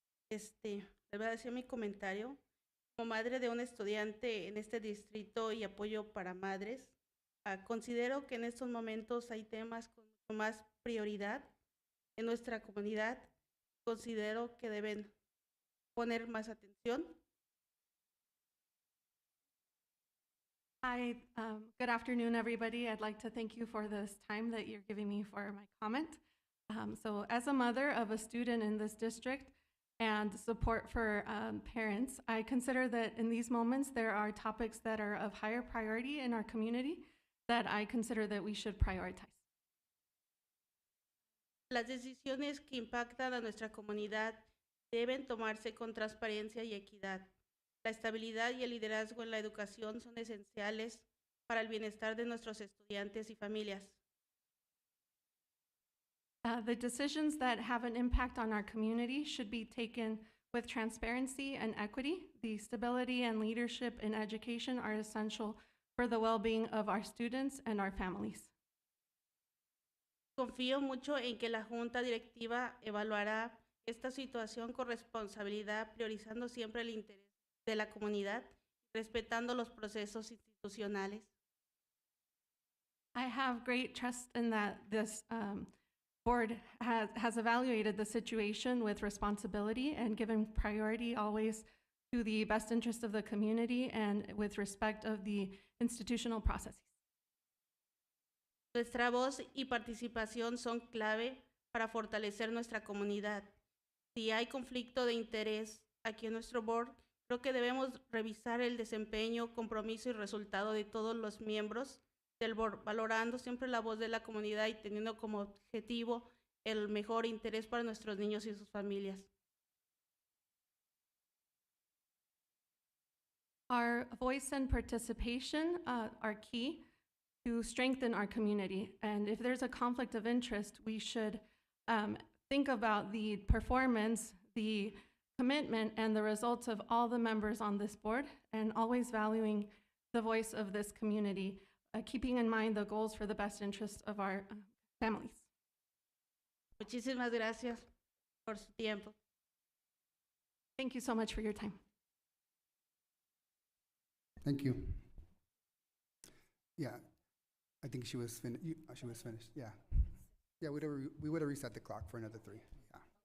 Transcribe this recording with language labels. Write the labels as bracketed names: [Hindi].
[Spanish] Les voy a decir mi comentario. Como madre de un estudiante en este distrito y apoyo para madres, considero que en estos momentos hay temas con mucho más prioridad en nuestra comunidad. Considero que deben poner más atención. [English] Hi, good afternoon, everybody. I'd like to thank you for this time that you're giving me for my comment. So as a mother of a student in this district and support for parents, I consider that in these moments there are topics that are of higher priority in our community that I consider that we should prioritize. [Spanish] Las decisiones que impactan a nuestra comunidad deben tomarse con transparencia y equidad. La estabilidad y el liderazgo en la educación son esenciales para el bienestar de nuestros estudiantes y familias. [English] The decisions that have an impact on our community should be taken with transparency and equity. The stability and leadership in education are essential for the well-being of our students and our families. [Spanish] Confío mucho en que la junta directiva evaluará esta situación con responsabilidad, priorizando siempre el interés de la comunidad, respetando los procesos institucionales. [English] I have great trust in that this board has evaluated the situation with responsibility and given priority always to the best interest of the community and with respect of the institutional processes. [Spanish] Nuestra voz y participación son clave para fortalecer nuestra comunidad. Si hay conflicto de interés aquí en nuestro [English] board, [Spanish] creo que debemos revisar el desempeño, compromiso y resultado de todos los miembros del board, valorando siempre la voz de la comunidad y teniendo como objetivo el mejor interés para nuestros niños y sus familias. [English] Our voice and participation are key to strengthen our community. And if there's a conflict of interest, we should think about the performance, the commitment and the results of all the members on this board, and always valuing the voice of this community, keeping in mind the goals for the best interest of our families. [Spanish] Muchísimas gracias por su tiempo. [English] Thank you so much for your time. Thank you. Yeah, I think she was finished. She was finished. Yeah, we would have reset the clock for another 3. Yeah.